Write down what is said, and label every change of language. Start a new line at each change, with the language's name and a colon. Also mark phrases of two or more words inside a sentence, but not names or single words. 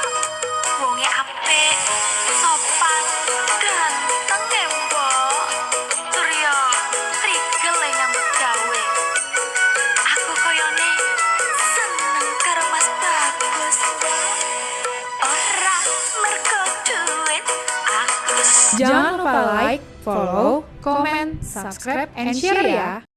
Javanese: Wonge apik, sopan, ganteng ya, Mbok. Surya, rigel le nyambut gawe. Aku koyone seneng karo Mas Bagus, Mbok. Ora mergo duit, aku
Indonesian: Jangan lupa
English: like, follow, comment, subscribe, and share ya.